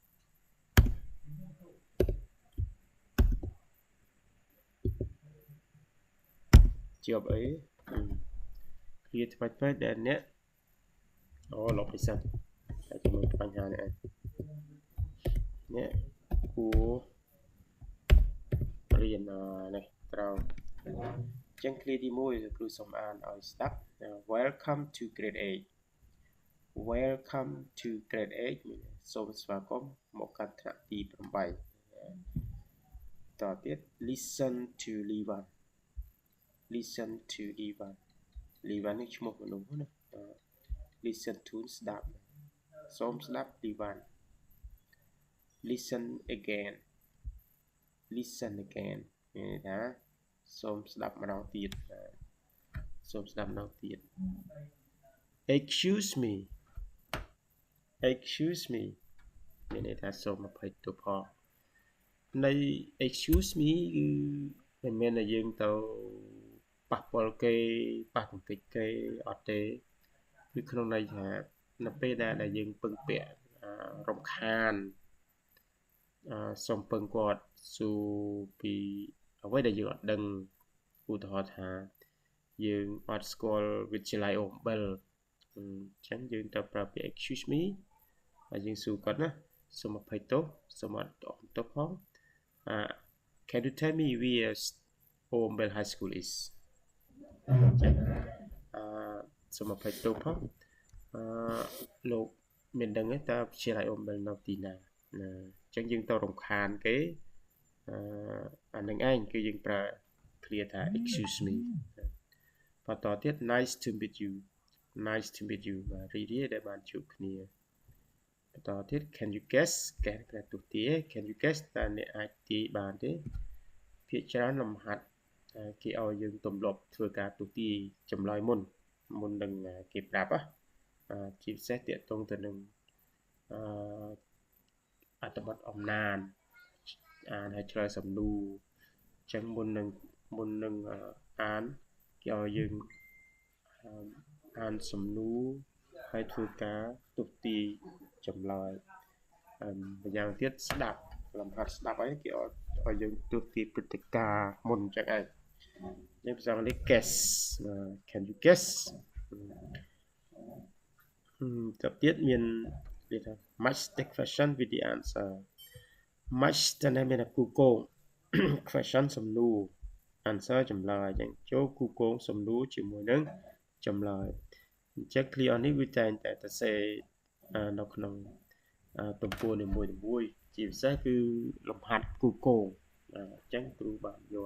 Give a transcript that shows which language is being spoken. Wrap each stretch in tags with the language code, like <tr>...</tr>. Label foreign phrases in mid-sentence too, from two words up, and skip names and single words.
<km>ជាប់អីគ្រាថ្មីដែលអ្នកលុបពិសិដ្ឋតែជាមួយបញ្ហានេះអ្នកគួរ រៀននេះត្រូវចឹងគ្រាទី1គ្រូសូមអានឲ្យស្ដាប់</km> <en>Welcome to grade 8 Welcome to grade 8</en> <km>សូមស្វាគមន៍មកកាន់ថ្នាក់ទី 8តទៀត</km> <en>Listen to Livan Listen to Livan</en> <km>Livan នេះឈ្មោះមនុស្សណា</km> <en>Listen to</en> <km>ស្ដាប់សូមស្ដាប់ Livan</km> <en>Listen again Listen again</en> <km>មានន័យថាសូមស្ដាប់ម្ដងទៀតសូមស្ដាប់ម្ដងទៀត</km> <en>Excuse me</en> <km>មានន័យថាសូមអភ័យទោសផងនៃ</km> <en>excuse me</en> <km>គឺមិនមែនថាយើងទៅប៉ះពាល់គេប៉ះទង្គិចគេអត់ ទេគឺក្នុងន័យថានៅពេលដែលយើងពឹងពាក់រំខានសូមពឹងគាត់សួរពីអ្វីដែលយើងអត់ដឹងឧទាហរណ៍ថាយើងអត់ស្គាល់វិទ្យាល័យអូបិលអញ្ចឹងយើងទៅប្រើពាក្យ</km> <en>excuse me</en> <km>ហើយយើងសួរគាត់ណាសូមអភ័យទោសសូមអត់ទោសផង</km> <en>Can you tell me where Ombel High School is</en> <km>សូមអភ័យទោសផងលោកមានដឹងទេតើវិទ្យាល័យអូបិលនៅទីណាអញ្ចឹងយើងទៅរំខានគេ អានឹងឯងគឺយើងប្រើ clear ថា</km> <en>excuse me</en> <km>បន្តទៀត</km> <en>nice to meet you</en> <km>រីករាយដែលបានជួបគ្នាបន្តទៀត</km> <en>can you guess</en> <km>គេទូទា</km> <en>can you guess</en> <km>តើអ្នកអាចទាយបានទេភាគច្រើនលំហាត់គេឲ្យយើងទម្លាប់ធ្វើការទូទាចម្លើយមុននឹងគេប្រាប់ជាពិសេសទាក់ទងទៅនឹង អត្ថបទអំណានអានឲ្យឆ្លើយសំណួរអញ្ចឹងមុននឹងអា នគេឲ្យយើងអានសំណួរហើយធ្វើការទូទាចម្លើយម្យ៉ាងទៀតស្ដាប់លំហាត់ស្ដាប់ហើយគេឲ្យយើងទូទាព្រឹត្តិការណ៍មុនអញ្ចឹងឯងយើងភាសាអង់គ្លេស</km> <en>guess can you guess</en> <km>ទៅទៀតមានគេថា</km> <en>match the question with the answer match</en> <km>តើ មានគូកង question សំណួរ answer ចម្លើយអញ្ចឹងចូលគូកងសំណួរជាមួយនឹងចម្លើយអញ្ចឹង clear នេះវាតែងតែសរសេរនៅក្នុងទំព័រនីមួយៗជាពិសេសគឺលំហាត់គូគងអញ្ចឹងគ្រូបានយក</km>